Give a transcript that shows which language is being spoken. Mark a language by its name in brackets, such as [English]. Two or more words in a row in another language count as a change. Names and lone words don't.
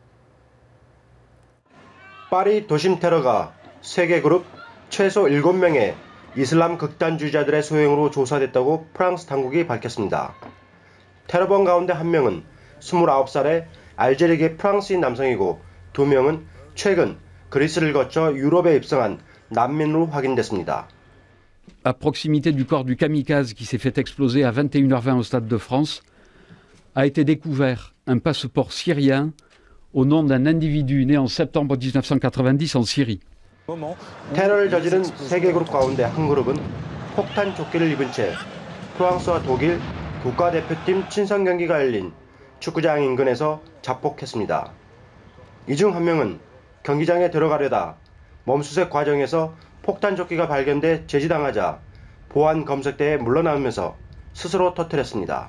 [Korean] 파리 도심 테러가 세계 그룹 최소 7명의 이슬람 극단주의자들의 소행으로 조사됐다고 프랑스 당국이 밝혔습니다. 테러범 가운데 한 명은 29살의 알제리계 프랑스인 남성이고 2명은 최근 그리스를 거쳐 유럽에 입성한 난민으로 확인됐습니다. [French] À proximité du corps du kamikaze qui s'est fait exploser à 21h20 au Stade de France, a été découvert un passeport syrien au nom d'un individu né en septembre 1990 en Syrie. [Korean] 테러를 저지른 3개 그룹 가운데 한 그룹은 폭탄 조끼를 입은 채 프랑스와 독일 국가대표팀 친선 경기가 열린 축구장 인근에서 자폭했습니다. 이 중 한 명은 경기장에 들어가려다 멈수색 과정에서 폭탄 조끼가 발견돼 제지당하자 보안 검색대에 물러나오면서 스스로 터뜨렸습니다.